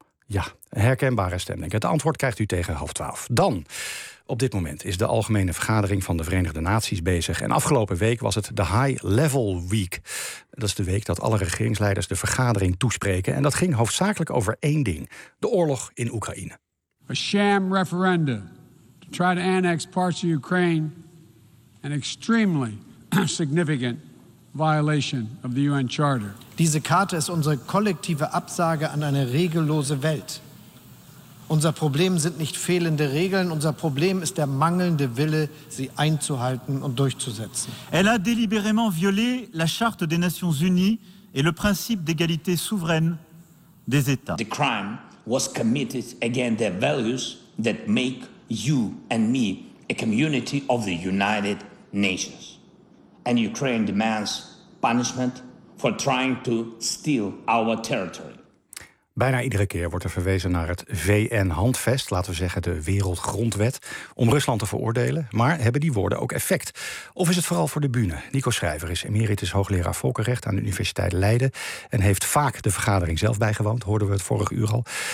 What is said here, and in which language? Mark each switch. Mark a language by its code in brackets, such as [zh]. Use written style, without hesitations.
[nl] Ja, herkenbare stem, denk ik. Het antwoord krijgt u tegen 11:30. Dan, op dit moment is de algemene vergadering van de Verenigde Naties bezig... en afgelopen week was het de High Level Week. Dat is de week dat alle regeringsleiders de vergadering toespreken... en dat ging hoofdzakelijk over één ding, de oorlog in Oekraïne. [en] A sham referendum to try to annex parts of Ukraine... an extremely significant violation of the UN Charter. [de] Diese Karte ist unsere kollektive Absage an eine regellose Welt. Unser Problem sind nicht fehlende Regeln, unser Problem ist der mangelnde Wille, sie einzuhalten und durchzusetzen. [fr] Elle a délibérément violé la Charte des Nations Unies et le principe d'égalité souveraine des États. [en] The crime was committed against the values that make you and me a community of the United Nations. And Ukraine demands punishment. For trying to steal our territory. [nl] Bijna iedere keer wordt er verwezen naar het VN-handvest, laten we zeggen de wereldgrondwet, om Rusland te veroordelen. Maar hebben die woorden ook effect? Of is het vooral voor de bühne? Nico Schrijver is emeritus hoogleraar volkenrecht aan de Universiteit Leiden en heeft vaak de vergadering zelf bijgewoond, hoorden we het vorige uur al.